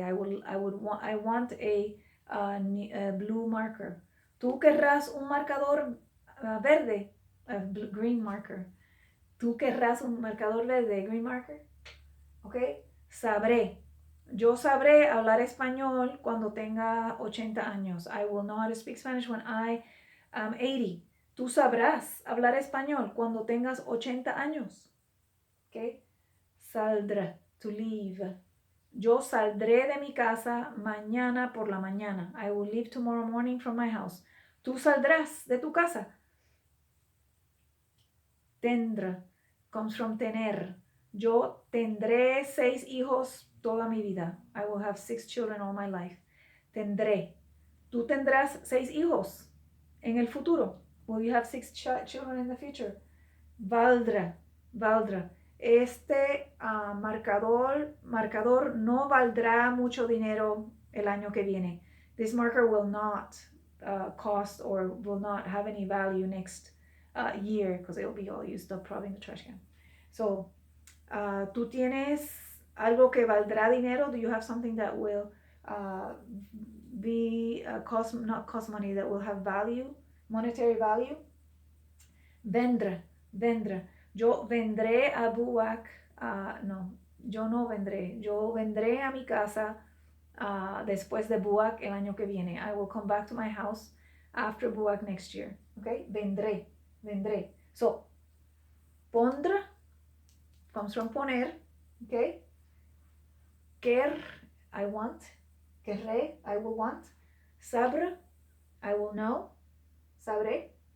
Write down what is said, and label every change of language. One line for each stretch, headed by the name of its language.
English: I want a blue marker.
Spanish: Tú querrás un marcador verde,
English: a green marker.
Spanish: Tú querrás un marcador verde,
English: green marker.
Spanish: ¿Ok? Sabré. Yo sabré hablar español cuando tenga 80 años.
English: I will know how to speak Spanish when I am 80.
Spanish: Tú sabrás hablar español cuando tengas 80 años. ¿Ok? Saldrá,
English: to leave.
Spanish: Yo saldré de mi casa mañana por la mañana.
English: I will leave tomorrow morning from my house.
Spanish: Tú saldrás de tu casa.
English: Tendrá comes from tener.
Spanish: Yo tendré 6 hijos toda mi vida.
English: I will have 6 children all my life.
Spanish: Tendré. Tú tendrás 6 hijos en el futuro.
English: Will you have 6 children in the future?
Spanish: Valdrá. Valdrá. Este marcador no valdrá mucho dinero el año que viene.
English: This marker will not cost or will not have any value next year because it will be all used up probably in the trash can.
Spanish: So, ¿tú tienes algo que valdrá dinero?
English: Do you have something that will be not cost money, that will have value, monetary value?
Spanish: Vendrá. Yo vendré a Buwak. No, yo no vendré. Yo vendré a mi casa después de Buak el año que viene.
English: I will come back to my house after Buak next year. Okay?
Spanish: Vendré. Vendré.
English: So, pondre comes from poner. Okay? Quer, I want. Querré, I will want. Sabre, I will know. Sabré.